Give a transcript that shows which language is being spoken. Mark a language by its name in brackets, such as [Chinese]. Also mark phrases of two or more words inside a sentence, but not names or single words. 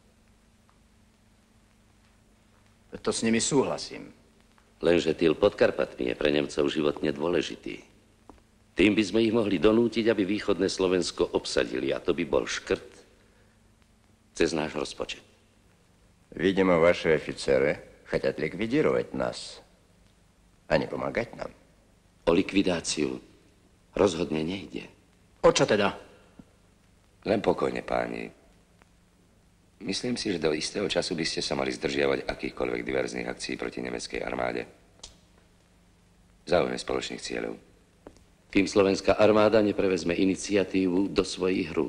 [Slovak] To s nimi súhlasím. Lenže týl pod Karpatmi je pre Nemcov životne dôležitý. Tým by sme ich mohli donútiť, aby východné Slovensko obsadili, a to by bol škrt cez náš rozpočet. [Russian] Видимо, ваши офицеры хотят ликвидировать нас, а не помогать нам. [Slovak] O likvidáciu rozhodne nejde. O čo teda? Len pokojne, páni. Myslím si, že do istého času by ste sa mali zdržiavať akýchkoľvek diverzných akcií proti nemeckej armáde. Záujme spoločných cieľov. Kým slovenská armáda neprevezme iniciatívu do svojich rúk.